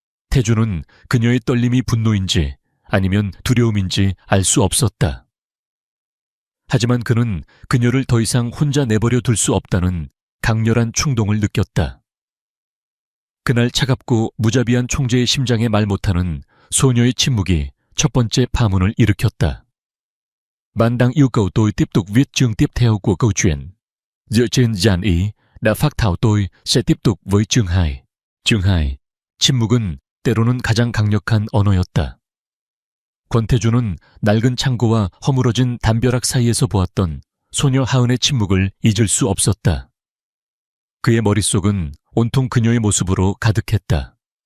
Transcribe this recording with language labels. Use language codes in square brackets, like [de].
[ko] 태준은 그녀의 떨림이 분노인지 아니면 두려움인지 알 수 없었다. 하지만 그는 그녀를 더 이상 혼자 내버려 둘 수 없다는 강렬한 충동을 느꼈다. 그날 차갑고 무자비한 총재의 심장에 말 못하는 소녀의 침묵이 첫 번째 파문을 일으켰다. [vi] Bạn đang yêu cầu tôi tiếp tục viết chương tiếp theo của câu chuyện. Dựa trên dàn ý đã phác thảo tôi sẽ tiếp tục với chương 2. chương 2. [ko] 침묵은 때로는 가장 강력한 언어였다. 권태준은 낡은 창고와 허물어진 담벼락 사이에서 보았던 소녀 하은의 침묵을 잊을 수 없었다. 그의 머릿속은 온통 그녀의 모습으로 가득했다.